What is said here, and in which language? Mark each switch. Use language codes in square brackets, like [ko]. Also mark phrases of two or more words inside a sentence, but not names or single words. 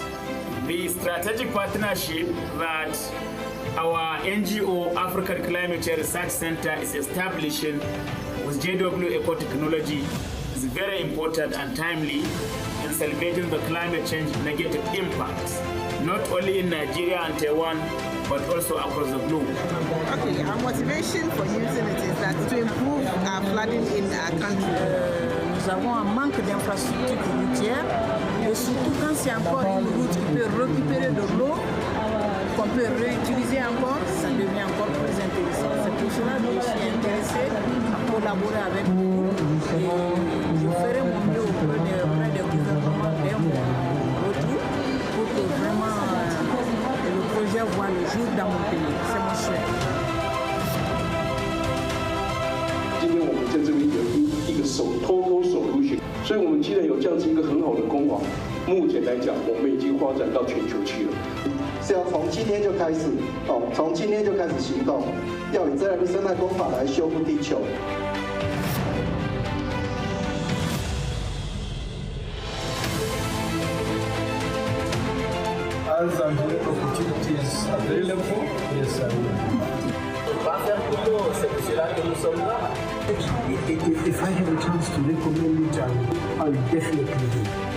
[en] The strategic partnership that our NGO African Climate Change Research Center is establishing with JW Ecotechnology is very important and timely in celebrating the climate change negative impacts, not only in Nigeria and Taiwan, but also across the globe. Okay, our motivation for using it is that to improve our flooding in our country. [fr] Nous avons un manque d'infrastructures routières et surtout quand c'est encore une route qui peut récupérer de l'eau, qu'on peut réutiliser encore, ça devient encore plus intéressant. C'est pour cela que je suis intéressée à collaborer avec vous et je ferai mon mieux auprès des gouvernements d'un retour pour que vraiment le projet voit le jour dans mon pays. C'est mon souhait. [zh] 今天我们在这里有一个 [en] total solution， [zh] 所以我们既然有这样子一个很好的工坊，目前来讲，我们已经发展到全球去了。是要从今天就开始从今天就开始行动，要以自然的生态工法来修复地球。 [en] As the opportunities available, yes, I will. If I have a chance to recommend it, I will definitely do.